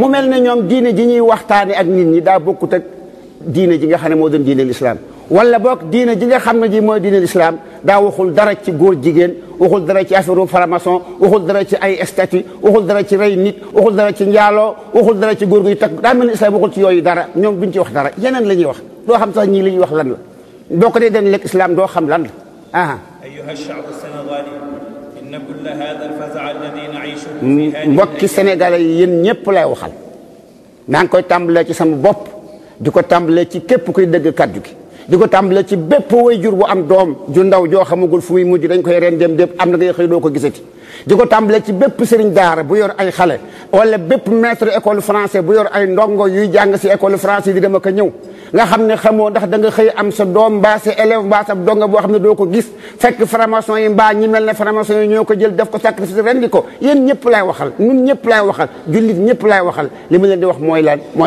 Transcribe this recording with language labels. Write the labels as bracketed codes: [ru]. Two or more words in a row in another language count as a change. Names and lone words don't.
[wo] mel ne ñoom diine ji ñuy waxtaane ak nit ñi daa bokkut ak diine ji nga xam ne moo doon diine l'islam wala boog diine ji nga xam ne ji mooy diine l'islam daa waxul dara ci góor jigéen waxul dara ci [fr] affaire franc-maçon [wo] waxul dara ci ay statut waxul dara ci rey nit waxul dara ci njaaloo waxul dara ci góor guy takk daa mel ni islam waxul ci yooyu dara ñoom duñ ci wax dara yeneen la ñuy wax doo xam sax ñii li ñuy wax lan la boo ko dee den lekk islam doo xam lan la [ar] أيها الشعب السنغالي إن كل هذا الفزع الذي نعيشه في هذه [wo] mbokki sénégalais yi yéen ñëpp lay waxal maa ngi koy tàmbalee ci sama bopp di ko tàmbalee ci képp kuy dëgg kaddu gi di ko tàmbalee ci bépp waajur bu am doom ju ndaw joo xamagul fu muy mujj dañ koy ren dem am na ngay xëy doo ko gisati di ko tàmbalee ci bépp sëriñ daara bu yor ay xale wala bépp [fr] maître école français [wo] bu yor ay ndongo yuy jàng si [fr] école français [wo] di dem ak a ñëw nga xam ne xamoo ndax da nga xëy am sa doom mbaa sa élève mbaa sa donga boo xam ne doo ko gis fekk formation yi mbaa ñi mel ne formation yi ñoo ko jël def ko sacrifice rendi ko yéen ñëpp lay waxal ñun ñëpp lay waxal jullit ñëpp lay waxal li ma leen di wax mooy lan